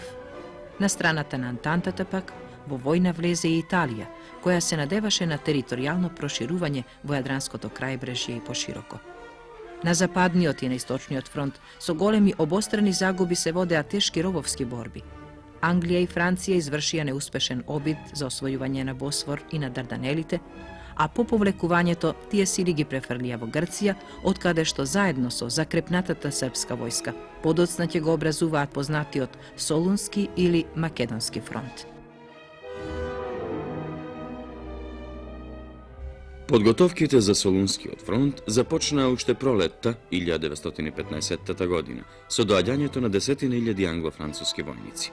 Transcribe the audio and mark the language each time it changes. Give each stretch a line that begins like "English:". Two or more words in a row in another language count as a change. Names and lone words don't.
Macedonian: На страната на Антантата пак, во војна влезе и Италија, која се надеваше на територијално проширување во Јадранското крајбрежје и пошироко. На западниот и на источниот фронт со големи обострани загуби се водеа тешки робовски борби. Англија и Франција извршија неуспешен обид за освојување на Босфор и на Дарданелите, a po povlekувањето тие сили ги префрлија во Грција, откаде што заедно со закрепнатата српска војска подоцна ќе го образуваат познатиот Солунски или Македонски фронт. Подготовките за Солунскиот фронт започнаа уште пролетта 1915 година со доаѓањето на десетина илјади англо-француски војници.